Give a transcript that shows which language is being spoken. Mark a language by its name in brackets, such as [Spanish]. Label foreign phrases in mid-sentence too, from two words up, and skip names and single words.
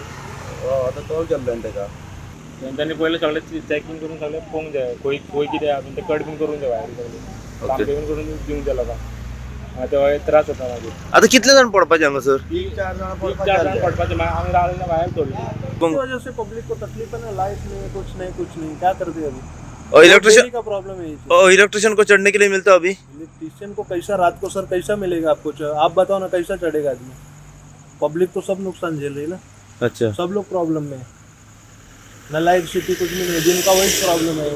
[Konkani] आतां तो केल्लो ताका। त्यांनी पहिले सगळे चेकिंग करून सगळे पळोवंक जाय खंय कितें आहा ते कट बीन करून जाय वायरी सगळे काम बीन करून दिवंक जाय लोकांक। ते त्रास जाता मागीर। आता कितले जाण पडपाचे हांगासर? 3-4 जाण पडपाचे आमी रावलेले वायर तोडली। [Hindi] वजह से पब्लिक को तकलीफ है ना, लाइट नहीं कुछ नहीं क्या करते अभी? इलेक्ट्रिशियन का प्रॉब्लम है। इलेक्ट्रिशियन को चढ़ने के लिए मिलता अभी? इलेक्ट्रिशियन को कैसा रात को सर कैसा मिलेगा आपको? आप बताओ ना कैसा चढ़ेगा आदमी? पब्लिक तो सब नुकसान झेल रही है ना। अच्छा। सब लोग प्रॉब्लम में ना, लाइट सिटी कुछ भी नहीं, जिनका वही प्रॉब्लम है।